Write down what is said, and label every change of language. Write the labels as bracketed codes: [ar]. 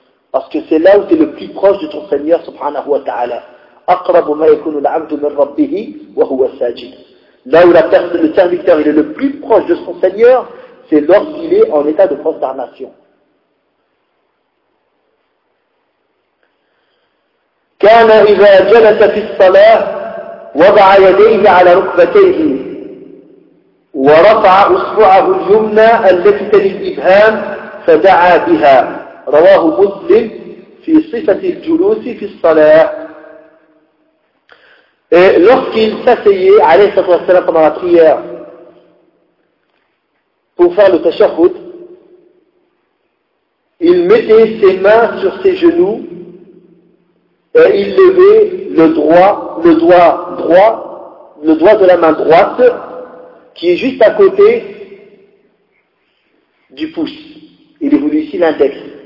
[fr] Parce que c'est là où tu es le plus proche de ton Seigneur, [ar] subhanahu wa ta'ala. أَقْرَبُ مَا يَكُنُ الْعَبْدُ مِنْ رَبِّهِ وَهُوَ السَّاجِدُ. [fr] Là où le serviteur est le plus proche de son Seigneur, c'est lorsqu'il est en état de prosternation. [ar] كَانَ إِذَا جَلَسَ فِي الصَّلَاةِ وَضَعَ يَدَيْهِ عَلَى رُكْبَتَيْهِ ورفع اصبعه اليمنى التي تلي الابهام فدعا بها رواه مسلم في صفه الجلوس في الصلاه. [fr] Et lorsqu'il s'asseyait, [ar] alayhi salatu wa sallam, [fr] pendant la prière, pour faire le tashahhud, il mettait ses mains sur ses genoux et il levait le doigt de la main droite qui est juste à côté du pouce. Il est voulu ici l'index.